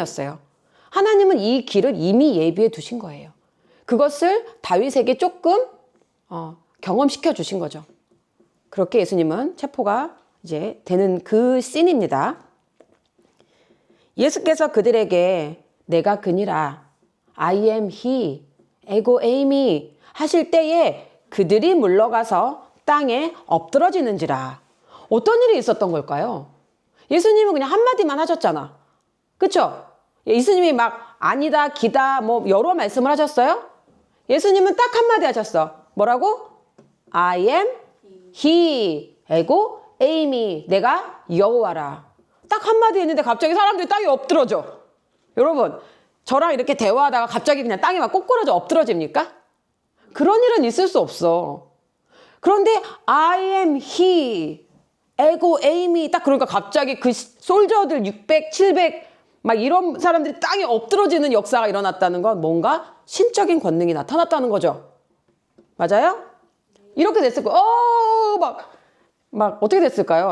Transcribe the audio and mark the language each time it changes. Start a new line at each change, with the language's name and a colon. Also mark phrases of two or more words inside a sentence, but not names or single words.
Korean: 하나님은 이 길을 이미 예비해 두신 거예요. 그것을 다윗에게 조금 경험시켜 주신 거죠. 그렇게 예수님은 체포가 이제 되는 그 씬입니다. 예수께서 그들에게 내가 그니라,
English: I am he,
Greek: ἐγώ εἰμι
Korean: 하실 때에 그들이 물러가서 땅에 엎드러지는지라. 어떤 일이 있었던 걸까요? 예수님은 그냥 한마디만 하셨잖아. 그쵸? 예수님이 막 아니다, 기다, 뭐 여러 말씀을 하셨어요? 예수님은 딱 한마디 하셨어. 뭐라고?
English: I am he,
Greek: ἐγώ εἰμι,
Korean: 내가 여호와라. 딱 한마디 했는데 갑자기 사람들이 땅에 엎드러져. 여러분, 저랑 이렇게 대화하다가 갑자기 그냥 땅에 막 꼬꾸라져 엎드러집니까? 그런 일은 있을 수 없어.
English: 그런데 I am he,
Greek: ἐγώ εἰμι
Korean: 딱 그러니까 갑자기 그 솔저들 600, 700 막 이런 사람들이 땅에 엎드러지는 역사가 일어났다는 건 뭔가 신적인 권능이 나타났다는 거죠. 맞아요? 이렇게 됐을 거예요. 막 어떻게 됐을까요?